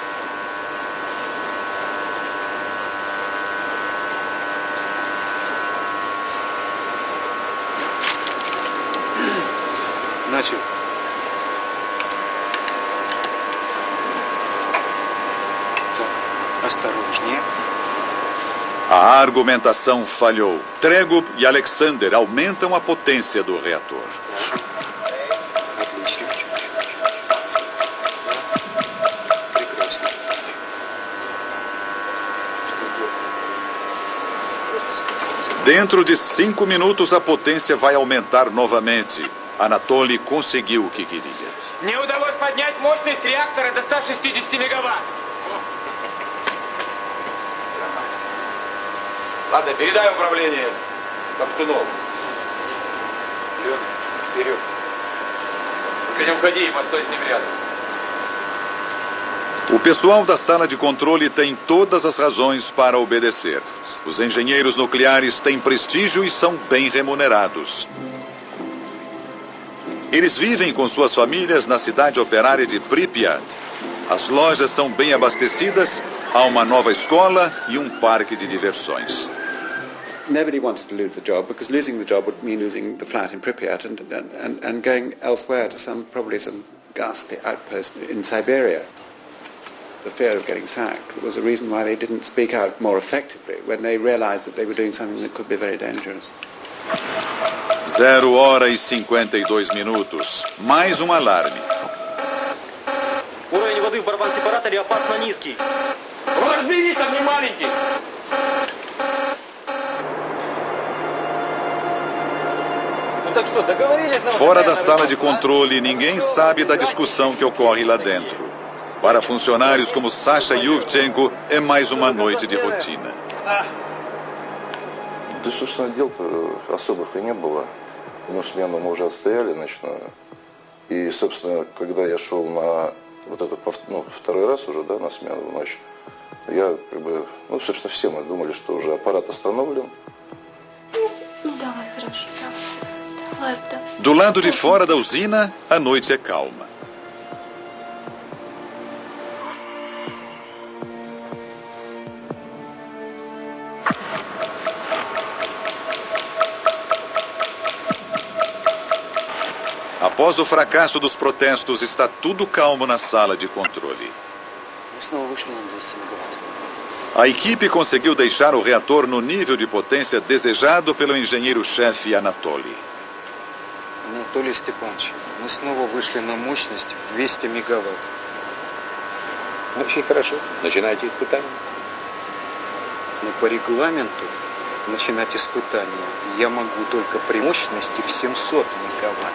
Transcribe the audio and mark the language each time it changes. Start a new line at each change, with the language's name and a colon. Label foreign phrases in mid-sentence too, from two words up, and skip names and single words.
Russian: Начал. Так, осторожнее.
Portuguese: A argumentação falhou. Tregub e Alexander aumentam a potência do reator. Dentro de 5 minutos, a potência vai aumentar novamente. Anatoly conseguiu o que queria.
Russian: Мне удалось поднять мощность реактора до 160 мегаватт. Ладно, передай управление Топтунову. Вперед. Только не уходи, постой с ним рядом.
Portuguese: O pessoal da sala de controle tem todas as razões para obedecer. Os engenheiros nucleares têm prestígio e são bem remunerados. Eles vivem com suas famílias na cidade operária de Pripyat. As lojas são bem abastecidas, há uma nova escola e um parque de diversões.
English: Nobody wanted to lose the job because losing the job would mean losing the flat in Pripyat and going elsewhere to probably some ghastly outpost in Siberia. The fear of getting sacked was a reason why they didn't speak out more effectively when they realized that they were doing something that could be very dangerous.
Portuguese: 0h52. Mais um alarme.
Russian: Уровень воды в барабан-сепараторе опасно низкий. Разберись, он не маленький. Ну так что, договорились?
Portuguese: Fora da sala de controle, ninguém sabe da discussão que ocorre lá dentro. Para funcionários como Sasha Yuvchenko, é mais uma noite de rotina.
Russian: Да, собственно, дел-то особых и не было. Но смену мы уже отстояли ночную. И, собственно, когда я шел на вот это, второй раз уже, да, на смену в ночь, я собственно, все мы думали, что уже аппарат остановлен. Давай, хорошо, давай.
Portuguese: Do lado de fora da usina, a noite é calma. Após o fracasso dos protestos, está tudo calmo na sala de controle. A equipe conseguiu deixar o reator no nível de potência desejado pelo engenheiro-chefe Anatoly.
Russian: Анатолий Степанович, мы снова вышли на мощность в 200 мегаватт. Очень хорошо. Начинайте испытания. Но по регламенту начинать испытания я могу только при мощности в 700 мегаватт.